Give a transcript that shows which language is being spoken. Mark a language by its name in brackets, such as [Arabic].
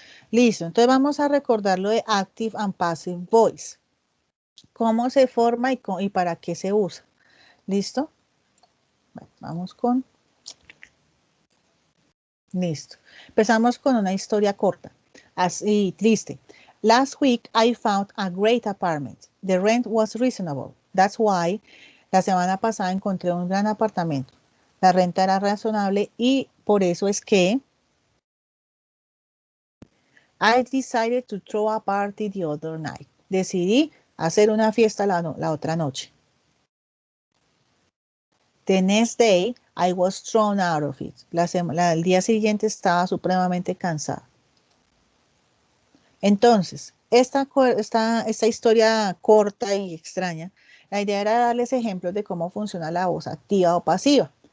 [Spanish] Listo, entonces vamos a recordar lo de Active and Passive Voice. ¿Cómo se forma y para qué se usa? ¿Listo? Bueno, vamos con... Listo. Empezamos con una historia corta, así triste. [English] Last week I found a great apartment. The rent was reasonable. That's why. [Spanish] La semana pasada encontré un gran apartamento. La renta era razonable y por eso es que [English] I decided to throw a party the other night. [Spanish] Decidí hacer una fiesta la otra noche. [English] The next day I was thrown out of it. [Spanish] El día siguiente estaba supremamente cansada. Entonces, esta historia corta y extraña, la idea era darles ejemplos de cómo funciona la voz activa o pasiva.